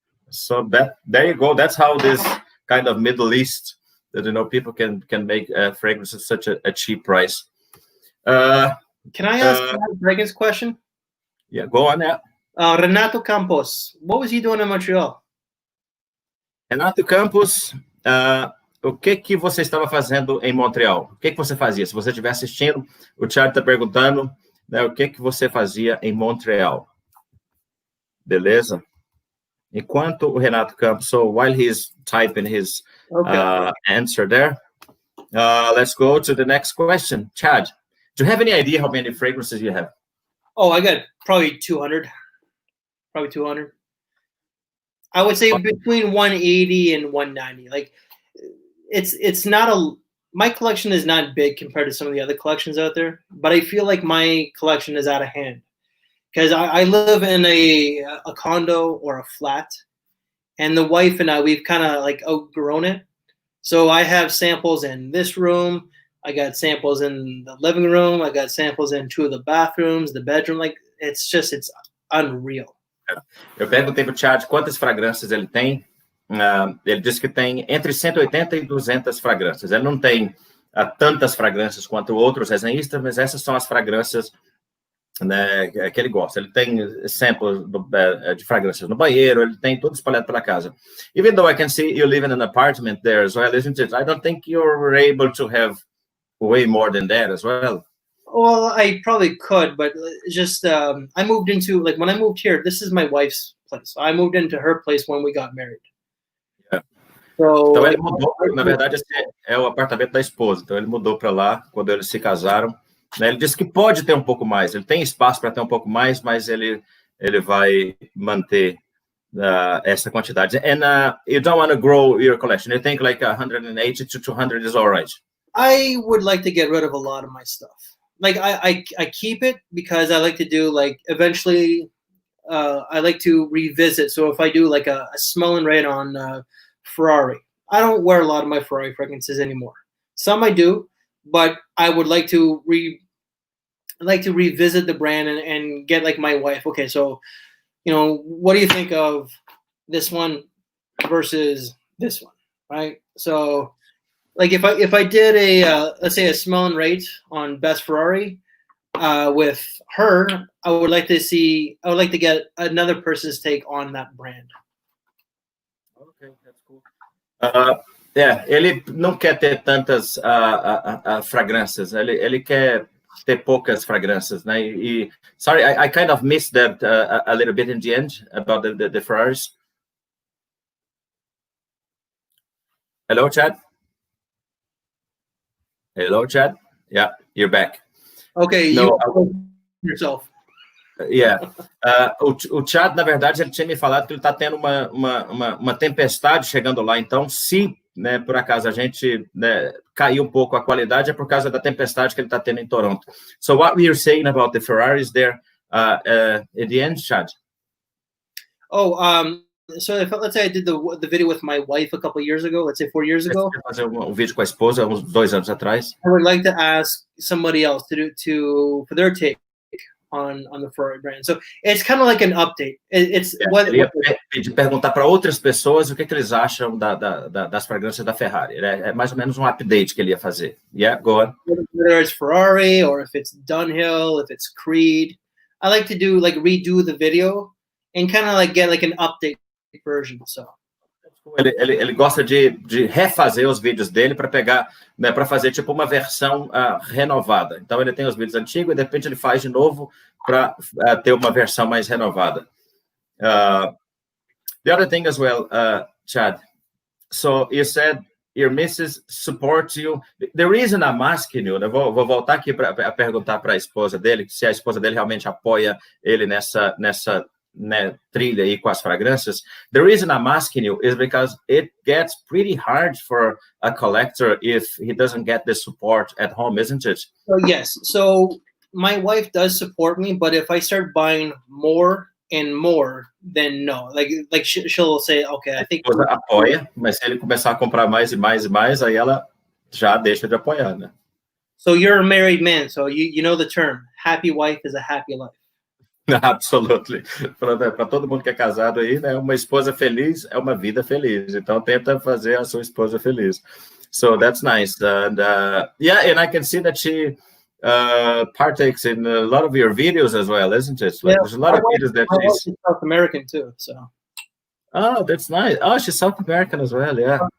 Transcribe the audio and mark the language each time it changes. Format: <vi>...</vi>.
<en>So there you go. That's how this kind of Middle East, people can make fragrances at such a cheap price. Can I ask a fragrance question? Yeah, go on now. Renato Campos, what was he doing in Montreal?</en> <pt>Renato Campos, o que você estava fazendo em Montreal? O que você fazia? Se você estiver assistindo, o Chad está perguntando, né, o que você fazia em Montreal. Beleza? Enquanto o</pt> <en>Renato Campos, so while he's typing his answer there, let's go to the next question. Chad, do you have any idea how many fragrances you have? Oh, I got probably 200. Probably 200. I would say between 180 and 190. Like, it's not my collection is not big compared to some of the other collections out there, but I feel like my collection is out of hand. Because I live in a condo or a flat, and the wife and I, we've kind of like outgrown it. So I have samples in this room. I got samples in the living room. I got samples in 2 of the bathrooms, the bedroom. Like, it's unreal.</en> <pt>Eu perguntei para o Chad quantas fragrâncias ele tem. Ele disse que tem entre 180 e 200 fragrâncias. Ele não tem tantas fragrâncias quanto outros resenhistas, mas essas são as fragrâncias, né, que ele gosta. Ele tem samples de fragrâncias no banheiro, ele tem tudo espalhado pela casa.</pt> <en>Even though I can see you live in an apartment there as well, isn't it? I don't think you're able to have way more than that as well. Well, I probably could, but just I moved into, like, when I moved here, this is my wife's place. I moved into her place when we got married. Yeah. So,</en> <pt>Então ele mudou, na verdade, esse é o apartamento da esposa. Então ele mudou para lá quando eles se casaram. Né? Ele disse que pode ter um pouco mais. Ele tem espaço para ter um pouco mais, mas ele vai manter essa quantidade.</pt> <en>And you don't want to grow your collection. You think like 180 to 200 is all right? I would like to get rid of a lot of my stuff. Like I keep it because I like to do like eventually I like to revisit. So if I do like a smell and rate on Ferrari, I don't wear a lot of my Ferrari fragrances anymore. Some I do, but I would like to revisit the brand and get like my wife. Okay, so what do you think of this one versus this one, right? So like if I did a let's say a smell and rate on Best Ferrari with her, I would like to get another person's take on that brand. Okay, that's cool.</en> <pt>Ele não quer ter tantas fragrâncias. Ele quer ter poucas fragrâncias, né?</pt> <en>Sorry, I kind of missed that a little bit in the end about the Ferraris. Hello, Chad. Hello, Chad. Yeah, you're back. Okay, no, yourself. Yeah.</en> <pt>O Chad, na verdade, ele tinha me falado que ele está tendo uma tempestade chegando lá. Então, se, né, por acaso a gente, né, caiu um pouco a qualidade, é por causa da tempestade que ele está tendo em Toronto.</pt> <en>So, what were you saying about the Ferraris there at the end, Chad? So let's say I did the video with my wife a couple of years ago, let's say 4 years ago.</en> <pt>Fazer vídeo com a esposa uns 2 anos atrás.</pt> <en>I would like to ask somebody else for their take on the Ferrari brand. So it's kind of like an update.</en> <pt>Ele ia perguntar para outras pessoas o que eles acham das fragrâncias da Ferrari. É mais ou menos um update que ele ia fazer.</pt> <en>Yeah, go on. Whether it's Ferrari or if it's Dunhill, if it's Creed, I like to redo the video and kind of like get like an update version. So</en> <pt>ele gosta de refazer os vídeos dele para pegar, né, para fazer tipo uma versão renovada. Então ele tem os vídeos antigos e de repente ele faz de novo para ter uma versão mais renovada.</pt> <en>The other thing as well, Chad. So you said your missus supports you. The reason I'm asking you,</en> <pt>né, vou voltar aqui para perguntar para a esposa dele se a esposa dele realmente apoia ele nessa né, trilha aí com as fragrâncias.</pt> <en>The reason I'm asking you is because it gets pretty hard for a collector if he doesn't get the support at home, isn't it? So yes. So my wife does support me, but if I start buying more and more, then no. Like she'll say, okay, I think. Ela apoia, mas se ele começar a comprar mais e mais e mais, aí ela já deixa de apoiar, né? So you're a married man, so you know the term. Happy wife is a happy life. Absolutely.</en> <pt>Para todo mundo que é casado aí, né? Uma esposa feliz é uma vida feliz. Então, tenta fazer a sua esposa feliz.</pt> <en>So, that's nice. And, and I can see that she partakes in a lot of your videos as well, isn't it? Like, there's a lot of videos that she's South American, too, so. Oh, that's nice. Oh, she's South American as well, yeah.</en>